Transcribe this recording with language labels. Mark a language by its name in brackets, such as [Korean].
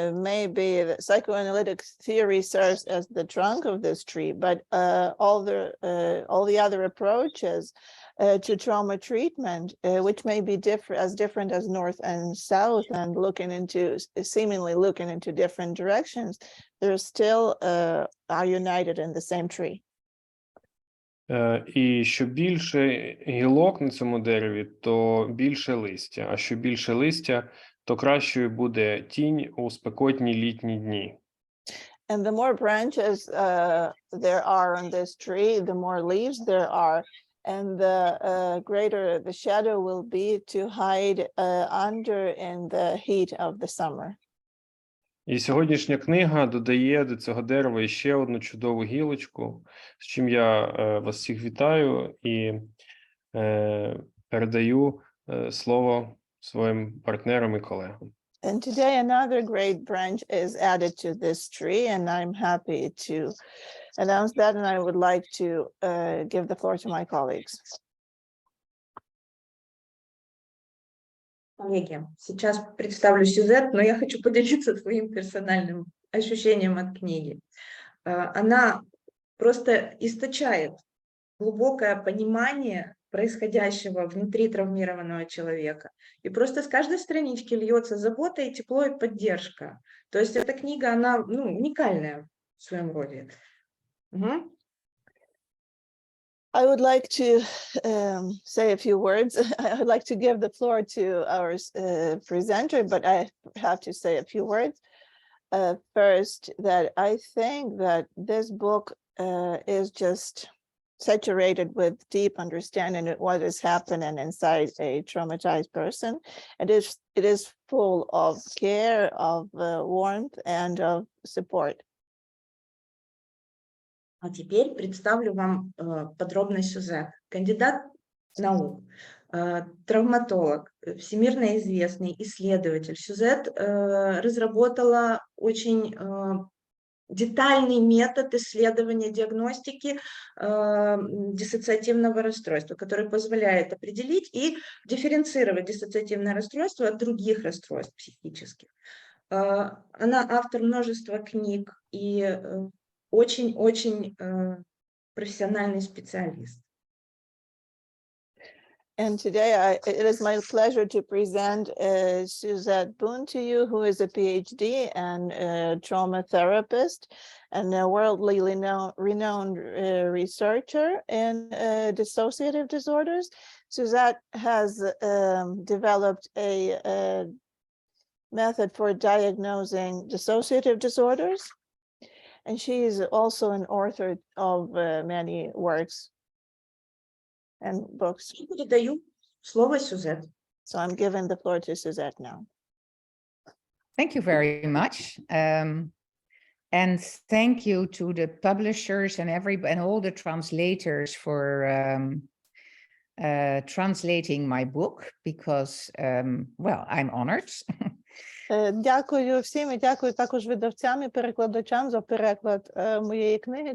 [English] Maybe the psychoanalytic theory serves as the trunk of this tree, but all the other approaches to trauma treatment, which may be different as north and south, and seemingly looking into different directions, they're still are united in the same tree. [Ukrainian] І що більше гілок на цьому дереві, то більше листя. А що більше листя, то кращою буде тінь у спекотні літні дні. [English] And the more branches there are on this tree, the more leaves there are, and the greater the shadow will be to hide under in the heat of the summer. [Ukrainian] І сьогоднішня книга додає до цього дерева ще одну чудову гілочку, з чим я вас всіх вітаю і передаю слово своїм партнерам і колегам. [English] And today another great branch is added to this tree, and I'm happy to announce that, and I would like to give the floor to my colleagues. [Russian] Коллеги, сейчас представлю Сюзетт, но я хочу поделиться своим персональным ощущением от книги. Она просто источает глубокое понимание происходящего внутри травмированного человека. И просто с каждой странички льется забота и тепло, и поддержка. То есть эта книга, она уникальная в своем роде. Угу. [English] I would like to say a few words. I would like to give the floor to our presenter, but I have to say a few words. First, that I think that this book is just saturated with deep understanding of what is happening inside a traumatized person. It is full of care, of warmth, and of support. [Russian] А теперь представлю вам подробно Сюзетт. Кандидат наук, травматолог, всемирно известный исследователь. Сюзетт разработала очень детальный метод исследования диагностики диссоциативного расстройства, который позволяет определить и дифференцировать диссоциативное расстройство от других расстройств психических. Она автор множества книг и очень-очень профессиональный специалист. [English] And today it is my pleasure to present Sюзетт Bun to you, who is a PhD and a trauma therapist and a worldly renowned researcher in dissociative disorders. Sюzetт has developed a method for diagnosing dissociative disorders. And she is also an author of many works and books. [Russian] Передаю слово Сюзетт. [English] So I'm giving the floor to Sюзетт now. Thank you very much. And thank you to the publishers and all the translators for translating my book because, well, I'm honored. [Ukrainian] Дякую всім і дякую також видавцям і перекладачам за переклад моєї книги.